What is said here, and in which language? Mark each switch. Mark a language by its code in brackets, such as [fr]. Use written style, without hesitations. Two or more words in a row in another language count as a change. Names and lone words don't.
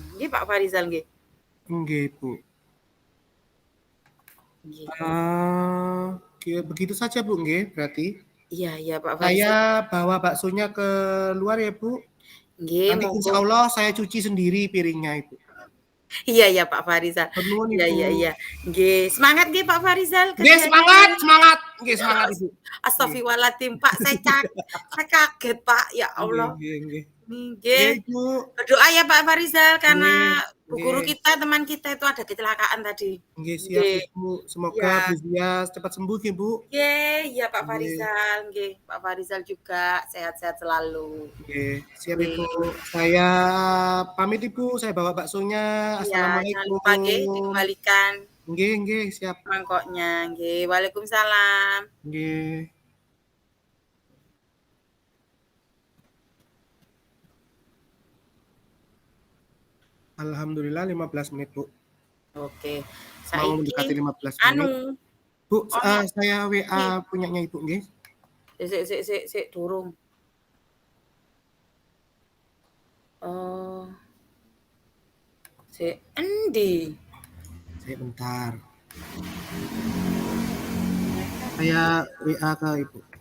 [id] Nggih Pak Farizal nggih. Nggih, Bu. Begitu saja Bu nggih berarti. Iya, iya Pak Farizal. Saya bawa baksonya ke luar ya Bu. Nggih, Nanti monggo. insya Allah saya cuci sendiri piringnya Ibu. Iya, iya Pak Farizal. Nuwun, Iya, Ibu. iya, iya. Nggih, semangat nggih Pak Farizal Nggih, kerjanya. semangat, semangat. Nggih, semangat Ibu. Astagfirullahaladzim Pak, saya kaget Pak, ya Allah. [jv] Nggih, nggih. [id] Nggih. Ibu. Berdoa ya Pak Farizal karena bu Nggih. guru kita, teman kita itu ada kecelakaan tadi. Nggih, siap Ibu. Semoga Bu Zia cepat sembuh ya Bu. Nggih, iya Pak Nggih. Farizal, nggih. Pak Farizal juga sehat-sehat selalu. Oke, siap Nggih. Ibu. Saya pamit Ibu, saya bawa baksonya. Iya, jangan Assalamualaikum. lupa nggih dikembalikan [jv] Nggih, nggih, [id] siap. mangkoknya. Nggih, waalaikumsalam. Nggih. Alhamdulillah 15 menit, Bu. Oke. Mau mendekati Saiki 15 menit. anu, Bu, saya WA punyanya Ibu nggih. [jv] sik durung. Oh. Sik endi? [id] Bentar. Saya WA ke Ibu.